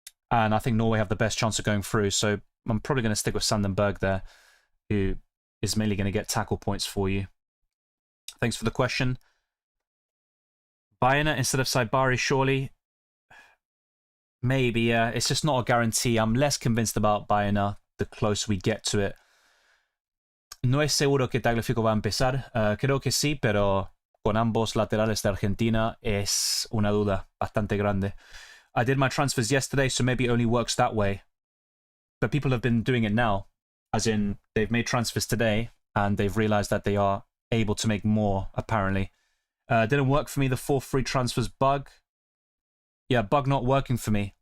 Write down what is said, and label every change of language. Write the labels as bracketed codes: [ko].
[en] And I think Norway have the best chance of going through. So I'm probably going to stick with Sandenberg there, who is mainly going to get tackle points for you. Thanks for the question. Bayern instead of Saibari, surely? Maybe, yeah. It's just not a guarantee. I'm less convinced about Bayern the closer we get to it. [es] No es seguro que Tagliafico va a empezar. Creo que sí, pero con ambos laterales de Argentina es una duda bastante grande. [en] I did my transfers yesterday, so maybe it only works that way. But people have been doing it now. As in, they've made transfers today, and they've realized that they are able to make more, apparently. Didn't work for me, the 4 free transfers bug. Yeah, bug not working for me.